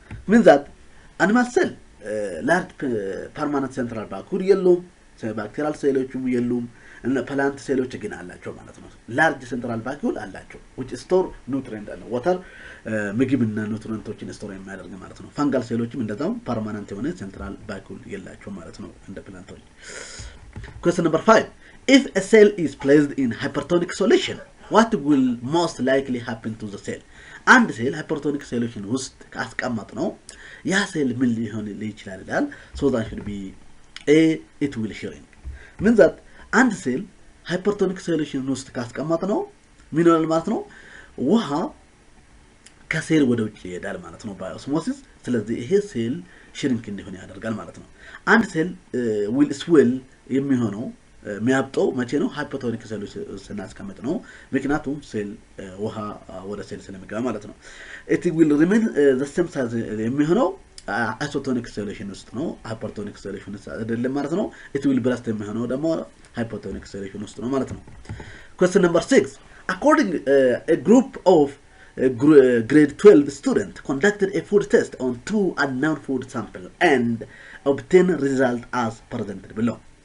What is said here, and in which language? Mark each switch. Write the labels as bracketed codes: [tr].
[en] means that animal cell large permanent central vacuole [am] የለውም። ባክቴሪያል ሴሎችም የሉም እና ፕላንት ሴሎች ግን አላቸው ማለት ነው። large central vacuole አላቸው [en] which store nutrient and water [am] ምግብና ኑትሪንቶችን ስቶር የሚያደርግ ማለት ነው። ፈንጋል ሴሎችም እንደዛው ፐርማነንት የሆነ central vacuole የላቸው ማለት ነው እንደ ፕላንቶች። [en] Question number 5. If a cell is placed in hypertonic solution, what will most likely happen to the cell? [am] አንድ ሴል ሃይፐርቶኒክ ሶሉሽን ውስጥ ካስቀመጥ ነው ያ ሴል ምን ሊሆን ይችላል ይላል። [en] So that should be A. It will shrink. [am] means that አንድ ሴል ሃይፐርቶኒክ ሶሉሽን ውስጥ ካስቀመጥ ነው ምን ይሆናል ማለት ነው? ውሃ ከሴል ወደ ውጭ ይሄዳል ማለት ነው በኦስሞሲስ። ስለዚህ ይሄ ሴል ሽሪንክ እንዲሆን ያደርጋል ማለት ነው። አንድ ሴል ዊል ስዌል የሚሆነው የሚያብጠው መቼ ነው? ሃይፖቶኒክ ሴሎች ስናስቀምጥ ነው። ምክንያቱም ሴል ውሃ ወደ ሴል ስለሚገባ ማለት ነው። [en] it will remain the same size [am] የሚሆነው አይሶቶኒክ ሶሉሽን ውስጥ ነው። ሃይፐርቶኒክ ሶሉሽን ውስጥ አይደለም ማለት ነው። [en] it will burst [am] የሚሆነው ደግሞ ሃይፖቶኒክ ሶሉሽን ውስጥ ነው ማለት ነው። [en] question number 6 according a group of grade 12 students conducted a food test on 2 unknown food samples and obtained result as presented below.